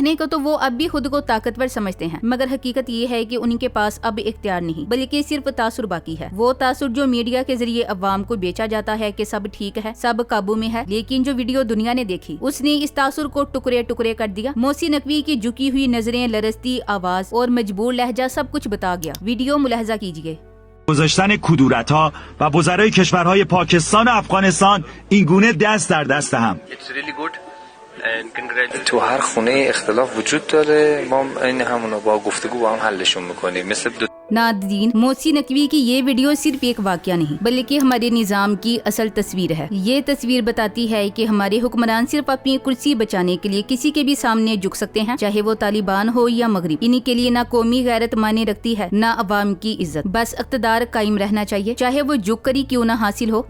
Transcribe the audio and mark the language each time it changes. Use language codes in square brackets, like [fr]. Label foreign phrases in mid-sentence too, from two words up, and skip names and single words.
[ur] کہنے کو تو وہ اب بھی خود کو طاقتور سمجھتے ہیں، مگر حقیقت یہ ہے کہ ان کے پاس اب اختیار نہیں بلکہ صرف تاثر باقی ہے. وہ تاثر جو میڈیا کے ذریعے عوام کو بیچا جاتا ہے کہ سب ٹھیک ہے، سب قابو میں ہے، لیکن جو ویڈیو دنیا نے دیکھی اس نے اس تاثر کو ٹکڑے ٹکڑے کر دیا. محسن نقوی کی جھکی ہوئی نظریں، لرزتی آواز اور مجبور لہجہ سب کچھ بتا گیا. ویڈیو ملاحظہ کیجیے. [fa] گذاشتن کدورت‌ها و وزرای کشورهای پاکستان و افغانستان این گونه دست در دست هم. [en] It's really good. and congratulations. [fa] تو هر خونه اختلاف وجود داره، ما این همونو با گفتگو با هم حلشون میکنیم. مثل دو [ur] نادرین، محسن نقوی کی یہ ویڈیو صرف ایک واقعہ نہیں بلکہ ہمارے نظام کی اصل تصویر ہے. یہ تصویر بتاتی ہے کہ ہمارے حکمران صرف اپنی کرسی بچانے کے لیے کسی کے بھی سامنے جھک سکتے ہیں، چاہے وہ طالبان ہو یا مغرب. انہی کے لیے نہ قومی غیرت معنی رکھتی ہے نہ عوام کی عزت، بس اقتدار قائم رہنا چاہیے، چاہے وہ جھک کر ہی کیوں نہ حاصل ہو.